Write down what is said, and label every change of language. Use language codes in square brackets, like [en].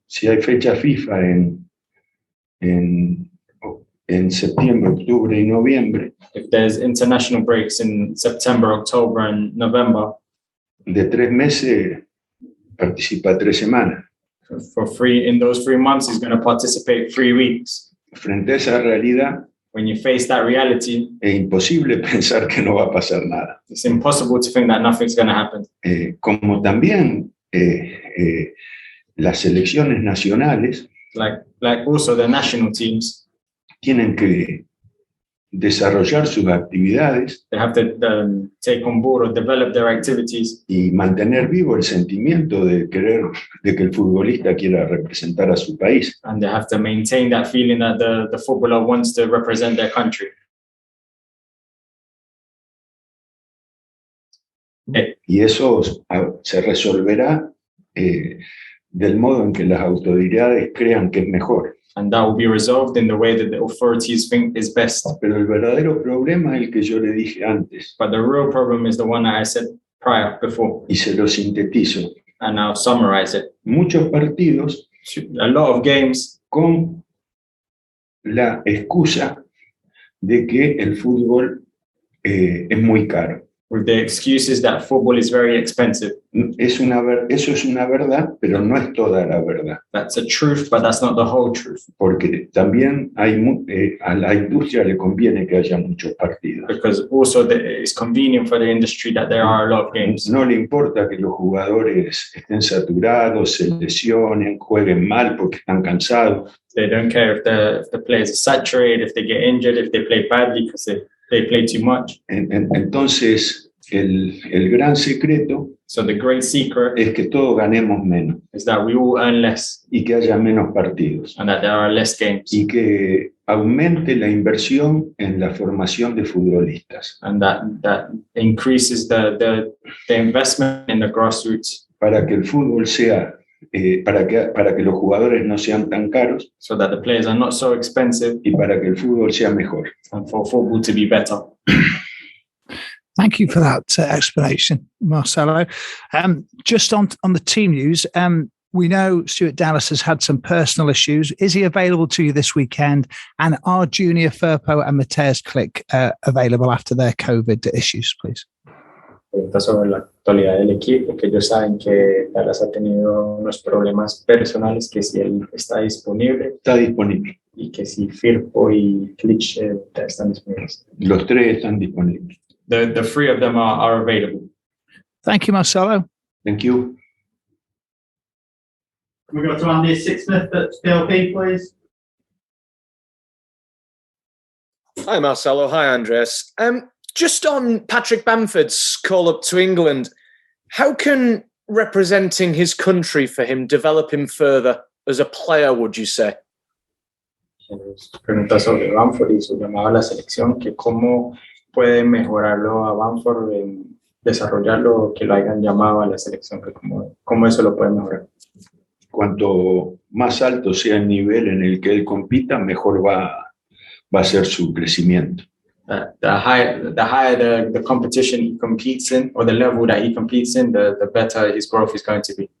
[es] Si hay fecha FIFA en septiembre, octubre y noviembre, [en] If there's international breaks in September, October, and November, [es] de 3 meses participa 3 semanas. [en] in those 3 months, he's going to participate 3 weeks. [es] Frente a esa realidad, [en] When you face that reality, [es] es imposible pensar que no va a pasar nada. [en] it's impossible to think that nothing's going to happen. [es] Como también las selecciones nacionales [en] Like also the national teams, [es] tienen que desarrollar sus actividades [en] they have to take on board or develop their activities [es] y mantener vivo el sentimiento de que el futbolista quiera representar a su país. [en] and they have to maintain that feeling that the footballer wants to represent their country. [es] Y eso se resolverá del modo en que las autoridades crean que es mejor. [en] And that will be resolved in the way that the authorities think is best. [es] Pero el verdadero problema es el que yo le dije antes, [en] But the real problem is the one that I said before, [es] y se lo sintetizo. [en] and I'll summarize it. [es] Muchos partidos [en] A lot of games [es] con la excusa de que el fútbol es muy caro. [en] with the excuses that football is very expensive. [es] Eso es una verdad, pero no es toda la verdad, [en] That's a truth, but that's not the whole truth. [es] porque también a la industria le conviene que haya muchos partidos. [en] Because also it's convenient for the industry that there are a lot of games. [es] No le importa que los jugadores estén saturados, se lesionen, jueguen mal porque están cansados. [en] They don't care if the players are saturated, if they get injured, if they play badly because they play too much. [es] Entonces, el gran secreto [en] So the great secret [es] es que todos ganemos menos [en] is that we all earn less [es] y que haya menos partidos [en] and that there are less games [es] y que aumente la inversión en la formación de futbolistas [en] and that increases the investment in the grassroots [es] para que el fútbol sea, para que los jugadores no sean tan caros [en] so that the players are not so expensive [es] y para que el fútbol sea mejor. [en] and for football to be better. Thank you for that explanation, Marcelo. Just on the team news, we know Stuart Dallas has had some personal issues. Is he available to you this weekend? And are Junior Firpo and Mateusz Klich available after their COVID issues, please? [es] Pregunta sobre la actualidad del equipo, que ellos saben que Dallas ha tenido unos problemas personales, que si él está disponible Está disponible. y que si Firpo y Klich están disponibles. Los tres están disponibles. [en] The three of them are available. Thank you, Marcelo. Thank you. Can we go to Andy Sixsmith at PLP, please? Hi, Marcelo. Hi, Andres. Just on Patrick Bamford's call up to England, how can representing his country for him develop him further as a player, would you say? [es] Pregunta sobre Bamford y su llamado a la selección, que cómo puede mejorarlo a Bamford, desarrollarlo, que lo hayan llamado a la selección, que cómo eso lo puede mejorar. Cuanto más alto sea el nivel en el que él compita, mejor va a ser su crecimiento. [en] The higher the competition he competes in, or the level that he competes in, the better his growth is going to be.